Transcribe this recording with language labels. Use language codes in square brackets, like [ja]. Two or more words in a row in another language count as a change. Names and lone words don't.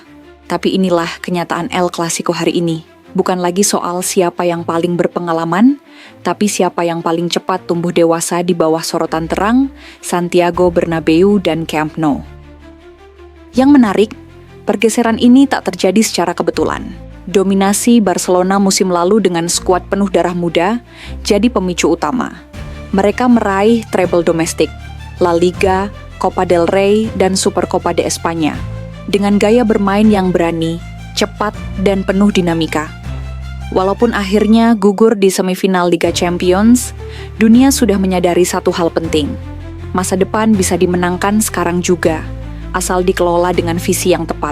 [id] Tapi inilah kenyataan El Clasico hari ini. Bukan lagi soal siapa yang paling berpengalaman, tapi siapa yang paling cepat tumbuh dewasa di bawah sorotan terang, Santiago Bernabeu dan Camp Nou. Yang menarik, pergeseran ini tak terjadi secara kebetulan. Dominasi Barcelona musim lalu dengan skuad penuh darah muda jadi pemicu utama. Mereka meraih treble domestik, La Liga, Copa del Rey, dan Supercopa de España, dengan gaya bermain yang berani, cepat, dan penuh dinamika. Walaupun akhirnya gugur di semifinal Liga Champions, dunia sudah menyadari satu hal penting. Masa depan bisa dimenangkan sekarang juga, asal dikelola dengan visi yang tepat.